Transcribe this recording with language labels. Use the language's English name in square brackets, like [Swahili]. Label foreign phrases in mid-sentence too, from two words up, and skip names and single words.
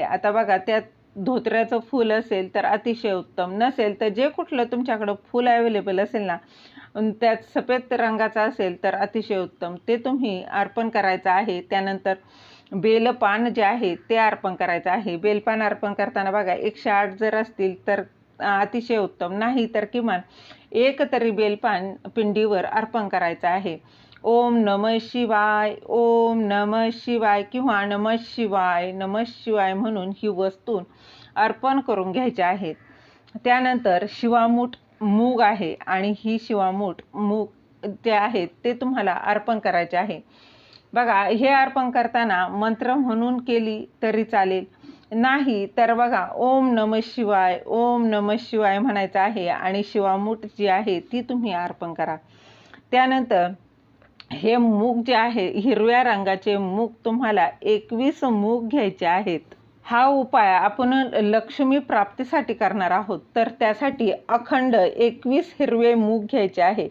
[Marathi] आता बघा त्यात धोत्र्याचं फूल असेल तर अतिशय उत्तम, नसेल तर जे कुठलं तुमच्याकडं फूल अवेलेबल असेल ना त्यात सफेद रंगाचा असेल तर अतिशय उत्तम, ते तुम्ही अर्पण करायचं आहे. त्यानंतर बेलपान जे आहे ते अर्पण करायचं आहे. बेलपान अर्पण करताना बघा 108 जर असतील तर अतिशय उत्तम, नाही तर किमान 1 तरी बेलपान पिंडीवर अर्पण करायचं आहे. [Sanskrit] ओम नमः शिवाय, ओम नमः शिवाय किंवा नमः शिवाय, नमः शिवाय [Marathi] म्हणून ही वस्तू अर्पण करून घ्यायची आहेत. त्यानंतर शिवामूठ मूग आहे आणि ही शिवामूठ मूग जे आहेत ते तुम्हाला अर्पण करायचे आहे. बघा हे अर्पण करताना मंत्र म्हणून केली तरी चालेल, नाही तर बघा [Sanskrit] ओम नमः शिवाय, ओम नमः शिवाय [Marathi] म्हणायचं आहे आणि शिवामूठ जी आहे ती तुम्ही अर्पण करा. त्यानंतर हे मूग जे आहे हिरव्या रंगाचे मूग तुम्हाला 21 मूग घ्यायचे आहेत. हा उपाय आपण लक्ष्मी प्राप्तीसाठी करणार आहोत, तर त्यासाठी अखंड 21 हिरवे मूग घ्यायचे आहे.